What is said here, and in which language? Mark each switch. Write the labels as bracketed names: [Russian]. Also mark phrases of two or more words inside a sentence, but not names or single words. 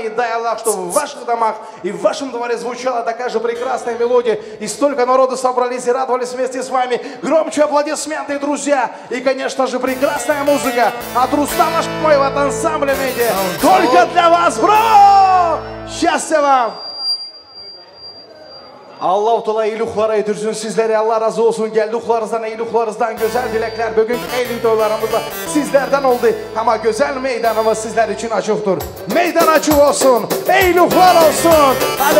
[Russian] И дай Аллах, чтобы в ваших домах и в вашем дворе звучала такая же прекрасная мелодия. И столько народу собрались и радовались вместе с вами. Громче аплодисменты, друзья. И, конечно же, прекрасная музыка от Рустама Шамоева от ансамбля «Медиа». Только для вас, бро! Счастья вам! [Turkish] Allah Teala iyilikler edirsin sizlere. Allah razı olsun. Geldiklerimizden, iyiliklerimizden güzel dilekler. Bugün eğilim toylarımızda sizlerden oldu. Ama güzel meydanımız sizler için açıktır. Meydan açık olsun. Eğilikler olsun. Hadi.